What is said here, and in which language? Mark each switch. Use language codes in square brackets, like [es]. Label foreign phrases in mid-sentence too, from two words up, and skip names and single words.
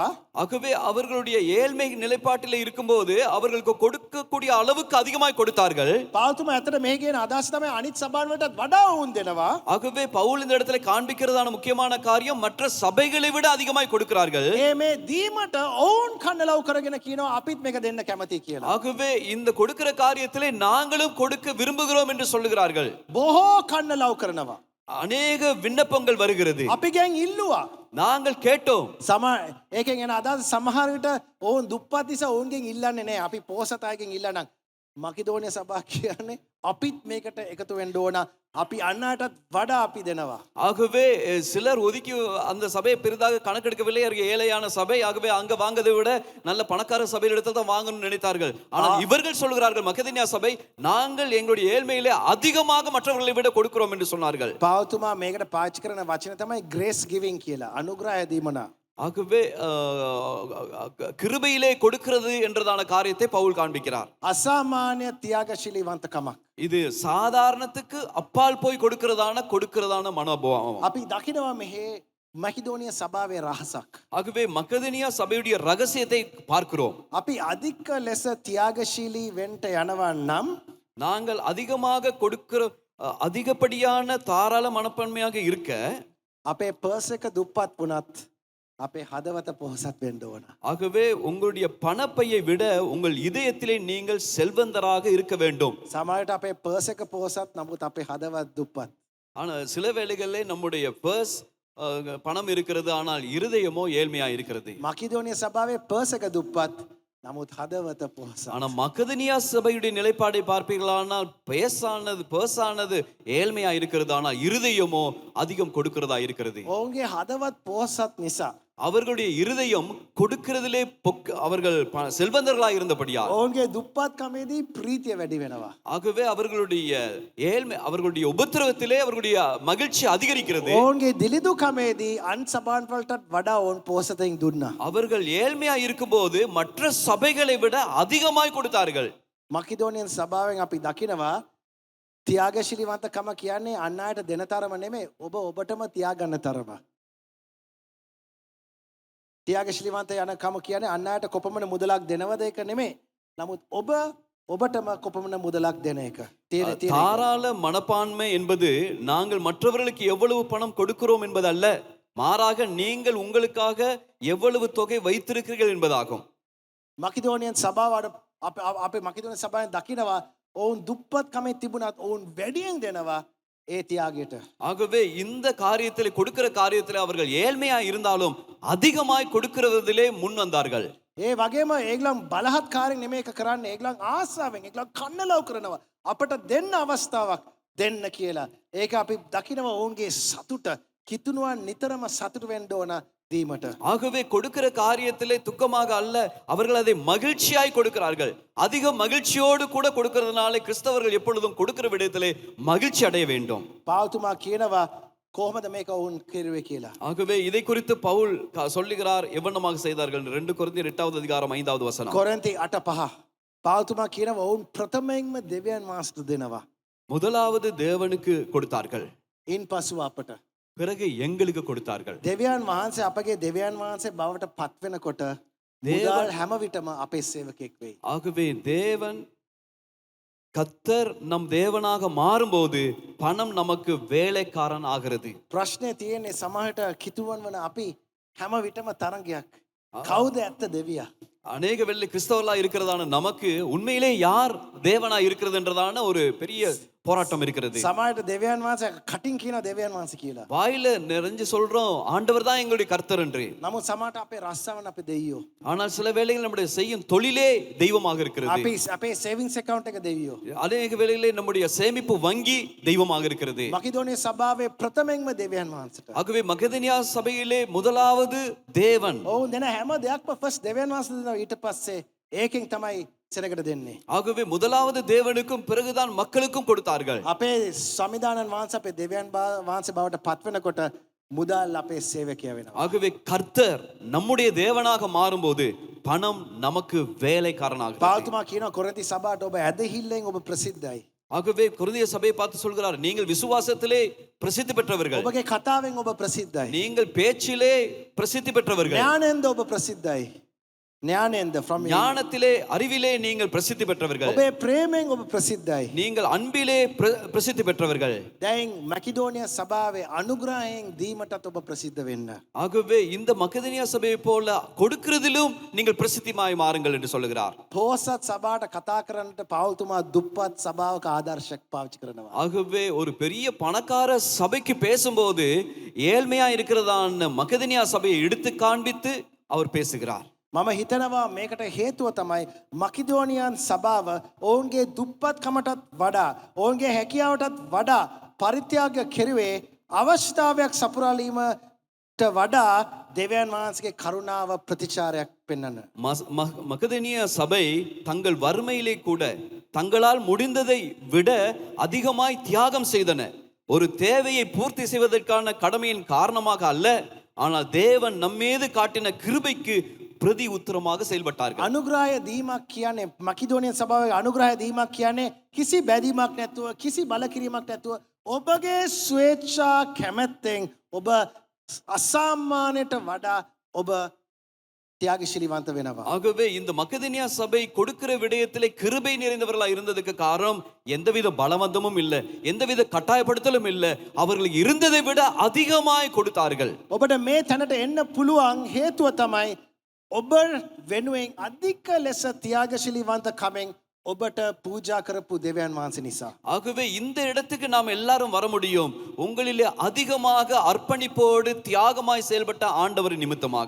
[ta] ஆகவே அவர்களுடைய ஏழ்மை நிலைப்பாட்டில் இருக்கும்போது அவர்களுக்கு கொடுக்கக்கூடிய அளவுக்கு அதிகமாய் கொடுத்தார்கள். [si] පෞතුමා ඇත්තට මේ කියන අදහස තමයි අනිත් සභාවන් වලටත් වඩා ඔවුන් දෙනවා. [ta] ஆகவே பவுல் இந்த இடத்துல காண்பிக்கிறதான முக்கியமான காரியம் மற்ற சபைகளை விட அதிகமாய் கொடுக்கிறார்கள். [si] මේ දීමට ඔවුන් කන්නලව් කරගෙන කියනවා අපිත් මේක දෙන්න කැමතියි කියලා. [ta] ஆகவே இந்த கொடுக்கிற காரியத்திலே நாங்களும் கொடுக்க விரும்புகிறோம் என்று சொல்லுகிறார்கள். [si] බොහෝ කන්නලව් කරනවා. [ta] அநேக விண்ணப்பங்கள் வருகிறது. [si] අපි ගැන් ඉල්ලුවා. [ta] நாங்கள் கேட்டோம். [si] ඒකෙන් එන අදහස සමහර විට ඔවුන් දුප්පත් නිසා ඔවුන්ගෙන් ඉල්ලන්නේ නැහැ. අපි පොහොසත් අයගෙන් ඉල්ලනම් මකිදෝනිය සභාව කියන්නේ අපිත් මේකට එකතු වෙන්න ඕන. අපි අන් අයටත් වඩා අපි දෙනවා. [ta] ஆகவே சிலர் ஒதுக்கி அந்த சபையை பெரிதாக கணக்கெடுக்கவில்லை. ஏழையான சபை, ஆகவே அங்க வாங்கதை விட நல்ல பணக்கார சபையிடத்தில் தான் வாங்கணும்னு நினைத்தார்கள். ஆனால் இவர்கள் சொல்கிறார்கள், மக்கதனியா சபை, நாங்கள் எங்களுடைய ஏழ்மையிலே அதிகமாக மற்றவர்களை விட கொடுக்கிறோம் என்று சொன்னார்கள். [si] පාවතුමා මේකට පාවිච්චි කරන වචන තමයි [en] grace giving [si] කියලා. අනුග්‍රහය දීමන. [ta] ஆகவே கிருபையிலே கொடுக்கிறது என்றதான காரியத்தை பவுல் காண்பிக்கிறார். [si] අසාමාන්‍ය ත්‍යාගශීලීවන්තකමක්. [ta] இது சாதாரணத்துக்கு அப்பால் போய் கொடுக்கிறதான மனோபாவம். [si] අපි දකිනවා මෙහි මැකිදෝනිය සභාවේ රහසක්. [ta] ஆகவே மக்கதனியா சபையுடைய ரகசியத்தை பார்க்கிறோம். [si] අපි අධික ලෙස ත්‍යාගශීලී වෙන්ට යනවා නම් [ta] நாங்கள் அதிகமாக கொடுக்கிற அதிகப்படியான தாராள மனப்பான்மையாக இருக்க [si] අපේ පර්ස් එක දුප්පත් වුණත් අපේ හදවත පොහොසත් වෙන්න ඕන. [ta] ஆகவே உங்களுடைய பணப்பையை விட உங்கள் இதயத்திலே நீங்கள் செல்வந்தராக இருக்க வேண்டும். [si] සමහරට අපේ පර්ස් එක පොහොසත් නමුත් අපේ හදවත් දුප්පත්. [ta] ஆனால் சில வேளைகளிலே நம்முடைய பர்ஸ் பணம் இருக்கிறது, ஆனால் இருதயமோ ஏழ்மையா இருக்கிறது. [si] මකිදෝනිය සභාවේ පර්ස් එක දුප්පත් නමුත් හදවත පොහොසත්. [ta] ஆனா மக்கதனியா சபையுடைய நிலைப்பாடை பார்ப்பீர்களானால் பர்ஸானது ஏழ்மையா இருக்கிறது, ஆனால் இருதயமோ அதிகம் கொடுக்கிறதா இருக்கிறது. [si] ඔවුන්ගේ හදවත් පොහොසත් නිසා [ta] அவர்களுடைய இருதயம் கொடுக்கிறதிலே அவர்கள் செல்வந்தர்களாக இருந்தபடியால் [si] ඔවුන්ගේ දුප්පත් කමේදී ප්‍රීතිය වැඩි වෙනවා. [ta] ஆகவே அவர்களுடைய ஏழ்மை, அவர்களுடைய உபத்திரவத்திலே அவர்களுடைய மகிழ்ச்சி அதிகரிக்கிறது. [si] ඔවුන්ගේ දිලිදු කමේදී අන් සභාන් වලටත් වඩා ඔවුන් පොහොසතෙන් දුන්නා. [ta] அவர்கள் ஏழ்மையா இருக்கும்போது மற்ற சபைகளை விட அதிகமாய் கொடுத்தார்கள். [si] මකිදෝනියන් සභාවෙන් අපි දකිනවා ත්‍යාගශීලීවන්තකම කියන්නේ අන් අයට දෙන තරම නෙමෙයි, ඔබ ඔබටම තියාගන්න තරම. ත්‍යාගශීලීවන්ත යන කම කියන්නේ අන් අයට කොපමණ මුදලක් දෙනවද ඒක නෙමෙයි. නමුත් ඔබ ඔබටම කොපමණ මුදලක් දෙන එක. [ta] தாராள மனப்பான்மை என்பது நாங்கள் மற்றவர்களுக்கு எவ்வளவு பணம் கொடுக்கிறோம் என்பதல்ல, மாறாக நீங்கள் உங்களுக்காக எவ்வளவு தொகை வைத்திருக்கிறீர்கள் என்பதாகும். [si] මකිදෝනියන් සභාව අපේ මකිදෝනියන් සභාවෙන් දකිනවා ඔවුන් දුප්පත් කමේ තිබුණත් ඔවුන් වැඩියෙන් දෙනවා ඒ තියාගයට. [ta] ஆகவே இந்த காரியத்தில் கொடுக்கிற காரியத்தில் அவர்கள் ஏழ்மையா இருந்தாலும் அதிகமாய் கொடுக்கிறதிலே முன் வந்தார்கள். [si] ඒ වගේම ඒගොල්ලන් බලහත්කාරයෙන් නෙමෙයි එක කරන්නේ, ඒගොල්ලන් ආසාවෙන් ඒගොල්ලන් කන්නලව් කරනවා අපට දෙන්න අවස්ථාවක් දෙන්න කියලා. ඒක අපි දකිනවා ඔවුන්ගේ සතුට කිතුණුවන් නිතරම සතුට වෙන්න ඕන දීමට. [ta] ஆகவே கொடுக்கிற காரியத்திலே துக்கமாக அல்ல, அவர்கள் அதை மகிழ்ச்சியாய் கொடுக்கிறார்கள். அதிக மகிழ்ச்சியோடு கூட கொடுக்கிறதுனால கிறிஸ்தவர்கள் எப்பொழுதும் கொடுக்கிற விடயத்திலே மகிழ்ச்சி அடைய வேண்டும். [si] පාවතුමා කියනවා කොහොමද මේක ඔවුන් කෙරුවේ කියලා. [ta] ஆகவே இதை குறித்து பவுல் சொல்லுகிறார் எவ்வளமாக செய்தார்கள். 2 கொரிந்தியர் 8வது அதிகாரம் 5வது வசனம். [si] කොරින්ති 8:5. පාවතුමා කියනවා ඔවුන් ප්‍රථමයෙන්ම දෙවියන් වහන්සේට දෙනවා. [ta] முதலாவது தேவனுக்கு கொடுத்தார்கள், [si] ඉන් පසුව අපට. [ta] பிறகு எங்களுக்கு கொடுத்தார்கள். [si] දෙවියන් වහන්සේ අපගේ දෙවියන් වහන්සේ බවට පත් වෙනකොට මුදල් හැම විටම අපේ සේවකෙක් වෙයි. [ta] ஆகவே தேவன் கர்த்தர் நம் தேவனாக மாறும்போது பணம் நமக்கு வேலைக்காரன் ஆகிறது. [si] ප්‍රශ්නේ තියෙන්නේ සමහරට කිතුවන් වන අපි හැම විටම තරංගයක්. කවුද ඇත්ත දෙවියා? [ta] அநேக வெள்ளி கிறிஸ்தவர்களா இருக்கிறதான நமக்கு உண்மையிலே யார் தேவனா இருக்கிறது என்றதான ஒரு பெரிய போராட்டம் இருக்கிறது. [si] සමහරට දෙවියන් වහන්සේ කටින් කියන දෙවියන් වහන්සේ කියලා. [ta] வாயில நிறைஞ்சு சொல்றோம் ஆண்டவர் தான் எங்களுடைய கர்த்தர் என்று. [si] නමුත් සමහරට අපේ රස්සාවන අපේ දෙවියෝ. [ta] ஆனால் சில வேளைகளில் நம்முடைய செய்யும் தொழிலே தெய்வமாக இருக்கிறது. [si] අපේ [en] savings account [si] එක දෙවියෝ. [ta] அநேக வேளைகளில் நம்முடைய சேமிப்பு வங்கி தெய்வமாக இருக்கிறது. [si] මකිදෝනිය සභාවේ ප්‍රථමයෙන්ම දෙවියන් වහන්සේට. [ta] ஆகவே மக்கதனியா சபையிலே முதலாவது தேவன். [si] ඔවුන් දෙන හැම දෙයක්ම ෆස්ට් දෙවියන් වහන්සේ දෙනවා, ඊට පස්සේ ඒකෙන් තමයි සෙනගට දෙන්නේ. [ta] ஆகவே முதலாவது தேவனுக்கும் பிறகுதான் மக்களுக்கும் கொடுத்தார்கள். [si] අපේ සමිදානන් වහන්සේ අපේ දෙවියන් වහන්සේ බවට පත් වෙනකොට මුදල් අපේ සේවකයා වෙනවා. [ta] ஆகவே கர்த்தர் நம்முடைய தேவனாக மாறும்போது பணம் நமக்கு வேலைக்காரனாக. [si] පාවතුමා කියනවා කොරින්ති සභාවට ඔබ ඇදහිල්ලෙන් ඔබ ප්‍රසිද්ධයි. [ta] ஆகவே கொரிந்திய சபையை பார்த்து சொல்கிறார், நீங்கள் விசுவாசத்திலே பிரசித்தி பெற்றவர்கள், [si] ඔබගේ කතාවෙන් ඔබ ප්‍රසිද්ධයි. [ta] நீங்கள் பேச்சிலே பிரசித்தி பெற்றவர்கள், [si] ඥානෙන්ද ඔබ ප්‍රසිද්ධයි. ඥානෙන්ද [en] from you. [ta] ஞானத்திலே அறிவிலே நீங்கள் பிரசித்தி பெற்றவர்கள். [si] ඔබේ ප්‍රේමයෙන් ඔබ ප්‍රසිද්ධයි. [ta] நீங்கள் அன்பிலே பிரசித்தி பெற்றவர்கள். [si] දැන් මැකිඩෝනියා සභාවේ අනුග්‍රහයෙන් දීමටත් ඔබ ප්‍රසිද්ධ වෙන්න. [ta] ஆகவே இந்த மக்கதனியா சபையை போல கொடுக்கிறதிலும் நீங்கள் பிரசித்திமாய் மாறுங்கள் என்று சொல்லுகிறார். [si] පෝසත් සභාවට කතා කරන්නට පවුල්තුමා දුප්පත් සභාවක ආදර්ශයක් පාවිච්චි කරනවා. [ta] ஆகவே ஒரு பெரிய பணக்கார சபைக்கு பேசும்போது ஏழ்மையா இருக்கிறதான மக்கதனியா சபையை எடுத்து காண்பித்து அவர் பேசுகிறார். [si] මම හිතනවා මේකට හේතුව තමයි මකිදෝනියන් සභාව ඔවුන්ගේ දුප්පත්කමටත් වඩා ඔවුන්ගේ හැකියාවටත් වඩා පරිත්‍යාග කෙරුවේ අවශ්‍යතාවයක් සපුරාලීමට වඩා දෙවියන් වහන්සේගේ කරුණාව ප්‍රතිචාරයක් පෙන්වන්න. [ta] மக்கதனியா சபை தங்கள் வறுமையிலே கூட தங்களால் முடிந்ததை விட அதிகமாய் தியாகம் செய்தன. ஒரு தேவையை பூர்த்தி செய்வதற்கான கடமையின் காரணமாக அல்ல, ஆனால் தேவன் நம்மீது காட்டின கிருபைக்கு பிரதி உத்தரமாக செயல்பட்டார்கள். [si] අනුග්‍රහය දීමක් කියන්නේ මකිදෝනියන් සභාවේ අනුග්‍රහය දීමක් කියන්නේ කිසි බැඳීමක් නැතුව කිසි බලකිරීමක් නැතුව ඔබගේ ස්වේච්ඡා කැමැත්තෙන් ඔබ අසාමාන්‍යයට වඩා ඔබ தியாகශීලීවන්ත වෙනවා. [ta] ஆகவே இந்த மக்கதனியா சபை கொடுக்கிற விடயத்திலே கிருபை நிறைந்தவர்களாக இருந்ததுக்கு காரணம் எந்தவித பலவந்தமும் இல்லை, எந்தவித கட்டாயப்படுத்தலும் இல்லை. அவர்கள் இருந்ததை விட அதிகமாய் கொடுத்தார்கள். [si] ඔබට මේ තැනට එන්න පුළුවන් හේතුව තමයි ඔබ වෙනුවෙන් අධික ලෙස தியாகශීලීවන්ත කමෙන් ඔබට පූජා කරපු දෙවියන් වහන්සේ නිසා. [ta] ஆகவே இந்த இடத்துக்கு நாம் எல்லாரும் வர முடியும் உங்களிலே அதிகமாக அர்ப்பணிப்போடு தியாகமாய் செயல்பட்ட ஆண்டவர் நிமித்தமாக.